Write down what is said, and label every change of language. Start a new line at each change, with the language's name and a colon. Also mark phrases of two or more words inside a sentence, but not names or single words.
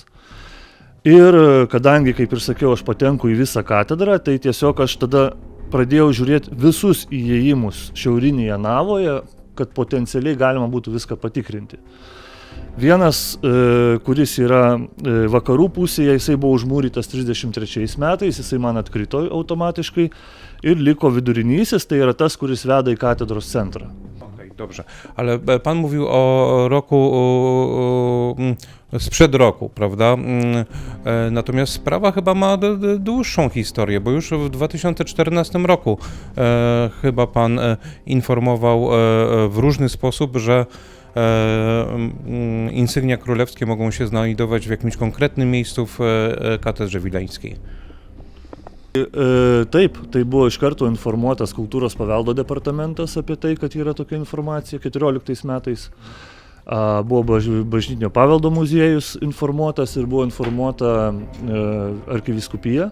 Lithuanian: Ir kadangi, kaip ir sakiau, aš patenku į visą katedrą, tai tiesiog aš tada pradėjau žiūrėti visus įėjimus šiaurinėje navoje, kad potencialiai galima būtų viską patikrinti. Vienas, kuris yra vakarų pusėje, jisai buvo užmūrytas 33 metais, jisai man atkrito automatiškai ir liko vidurinysis, tai yra tas, kuris veda į katedros centrą.
Polish: Dobrze, ale pan mówił o roku sprzed roku, prawda? Natomiast sprawa chyba ma dłuższą historię, bo już w 2014 roku chyba pan informował w różny sposób, że insygnia królewskie mogą się znajdować w jakimś konkretnym miejscu w katedrze wileńskiej.
Lithuanian: Taip, tai buvo iš karto informuotas kultūros paveldo departamentas apie tai, kad yra tokia informacija 14 metais. Buvo bažnytinio paveldo muziejus informuotas ir buvo informuota arkivyskupija.